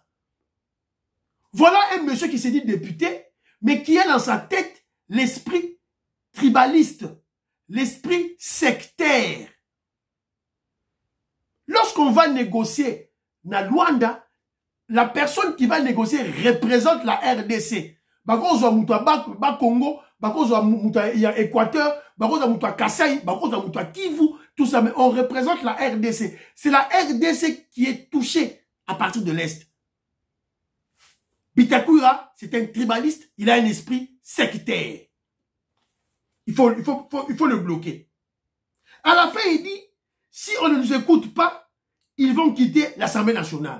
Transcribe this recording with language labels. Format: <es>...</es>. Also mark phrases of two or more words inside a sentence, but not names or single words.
<fr>Voilà un monsieur qui s'est dit député, mais qui a dans sa tête l'esprit tribaliste. L'esprit sectaire. Lorsqu'on va négocier na Luanda, la personne qui va négocier représente la RDC.</fr> <ln>Bakozo mutua Congo, bakozo mutua Équateur, bakozo mutua Kasaï, bakozo mutua Kivu,</ln> <fr>tout ça, mais on représente la RDC. C'est la RDC qui est touchée à partir de l'Est. Bitakwira, c'est un tribaliste, il a un esprit sectaire. Il faut le bloquer. À la fin, il dit, si on ne nous écoute pas, ils vont quitter l'Assemblée nationale.</fr>